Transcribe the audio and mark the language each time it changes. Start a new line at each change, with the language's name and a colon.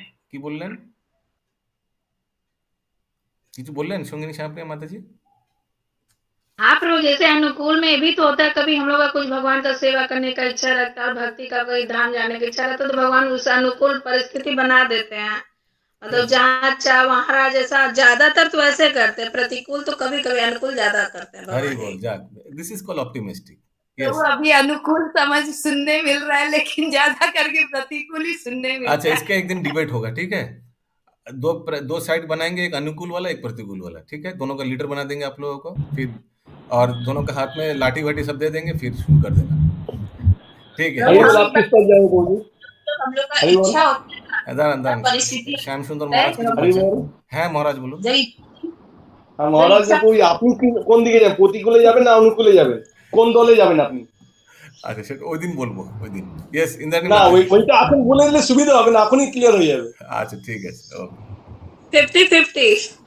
Bangla: কি বললেন, কিছু বললেন সঙ্গিনী সাহেব माता जी?
Hindi: हाँ प्रभु, जैसे अनुकूल में भी तो होता है, कभी हम लोग का कुछ भगवान का सेवा करने का इच्छा रखता है, भक्ति का कोई धाम जाने की इच्छा रहता है, तो भगवान उस अनुकूल परिस्थिति बना देते हैं। मतलब जहाँ अच्छा वहाँ जैसा, ज्यादातर तो ऐसे करते हैं, प्रतिकूल तो कभी कभी अनुकूल ज्यादा करते हैं।
English: हरि बोल, this is called optimistic.
Hindi: तो अभी अनुकूल समझ सुनने मिल रहा है, लेकिन ज्यादा करके प्रतिकूल ही सुनने मिल रहा है। अच्छा, इसका एक दिन डिबेट होगा, ठीक है? दो साइड बनाएंगे, एक अनुकूल वाला एक प्रतिकूल वाला, ठीक है? दोनों का लीडर बना देंगे आप लोगों को, फिर और दोनों के हाथ में लाठी वाठी सब दे देंगे, फिर शुरू कर देना, ठीक है? हम लोग का इच्छा होती है, श्याम सुंदर महाराज है, महाराज बोलो।
Bangla: আর মহারাজ দেখো আপনি কোন দিকে যাবেন, প্রতিকূলে যাবেন না অনুকূলে যাবেন, কোন দলে যাবেন আপনি? আচ্ছা সেটা ওই দিন বলবো, ওই দিন। ইয়েস ইন্দ্রাণী না মাতাজি। ওইটা এখন বলে দিলে সুবিধা হবে না, এখনই ক্লিয়ার হয়ে যাবে। আচ্ছা ঠিক আছে, ওকে। 50-50